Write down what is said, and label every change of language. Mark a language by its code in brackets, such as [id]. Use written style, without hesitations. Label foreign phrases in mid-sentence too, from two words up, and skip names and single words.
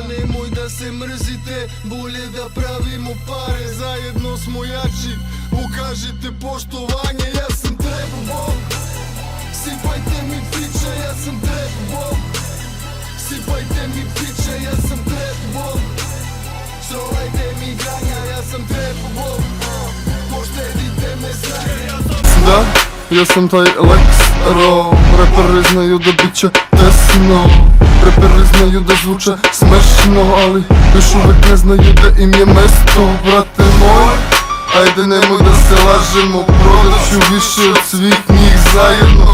[sr] Nemoj da se mrzite, bolje da pravimo pare, zajedno smo jači, pokažite poštovanje. Ja sam [en] trap bomb, [sr] sipajte mi piće, ja sam [en] trap bomb. [sr] Sipajte mi piće, ja sam [en] trap bomb. [sr] Strolajte mi ganja, ja sam [en] trap bomb. [sr] Poštedite me sranje. Da, ja sam taj Lex Ro. Reperi znaju da bit će tesno, reperi znaju da zvuče smešno, ali još uvek ne znaju da im je mesto. Brate moj, ajde nemoj da se lažemo, prodat ću više od svih njih zajedno.